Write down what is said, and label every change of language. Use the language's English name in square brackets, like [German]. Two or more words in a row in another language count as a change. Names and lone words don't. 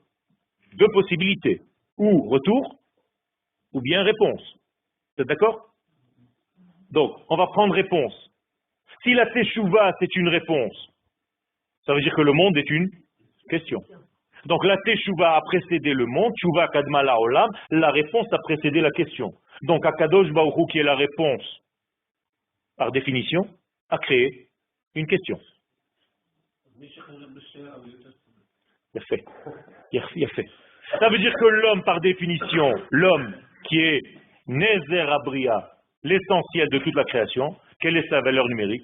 [French] 2 possibilités. Ou retour, ou bien réponse. Vous êtes d'accord? Donc, on va prendre réponse. Si la teshuvah, c'est une réponse, ça veut dire que le monde est une question. Donc, la teshuvah a précédé le monde, [Hebrew] תשובה קדמה לעולם, [French] la réponse a précédé la question. Donc, Akadosh Baruch Hu, qui est la réponse, par définition, a créé une question. Il a fait. Il a fait. Ça veut dire que l'homme, par définition, l'homme qui est [Hebrew] נזר הבריאה, [French] l'essentiel de toute la création, quelle est sa valeur numérique?